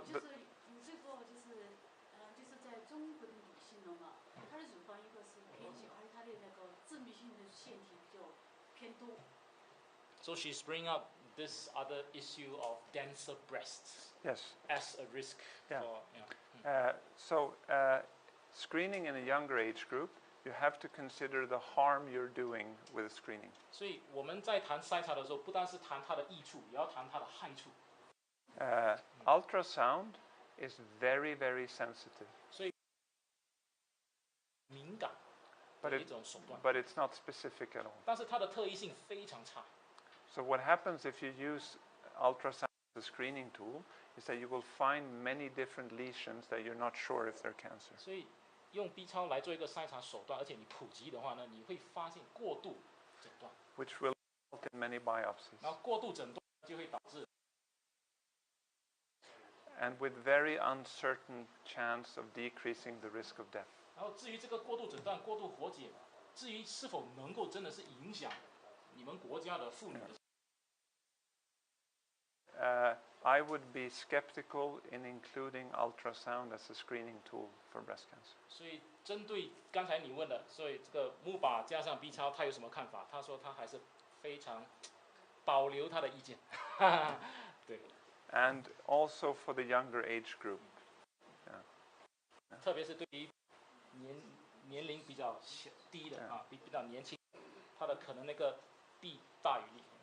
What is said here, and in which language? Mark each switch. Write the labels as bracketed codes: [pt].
[zh] 就是你这个就是在中国的女性的嘛，她的乳房一个是偏小，而且她的那个致命性的腺体比较偏多。 [en] So she's bringing up this other issue of denser breasts. Yes. As a risk. Yeah. For, Screening in a younger age group, you have to consider the harm you're doing with screening. [zh] 所以我们在谈筛查的时候，不单是谈它的益处，也要谈它的害处。 [en] Ultrasound is very, very sensitive. [zh] 所以敏感的一种手段。 [en] But it's not specific at all. [zh] 但是它的特异性非常差。 [en] So what happens if you use ultrasound as a screening tool is that you will find many different lesions that you're not sure if they're cancer. [zh] 所以用 B 超来做一个筛查手段，而且你普及的话呢，你会发现过度诊断。 [en] Which will result in many biopsies. [zh] 然后过度诊断就会导致。 [en] And with very uncertain chance of decreasing the risk of death. [zh] 然后至于这个过度诊断、过度活检，至于是否能够真的是影响你们国家的妇女的。 [en] I would be skeptical in including ultrasound as a screening tool for breast cancer. [zh] 所以针对刚才你问的，所以这个木靶加上 B 超，他有什么看法？他说他还是非常保留他的意见。对。 [en] And also for the younger age group. [zh] 特别是对于年龄比较低的啊，比较年轻，他的可能那个弊大于利。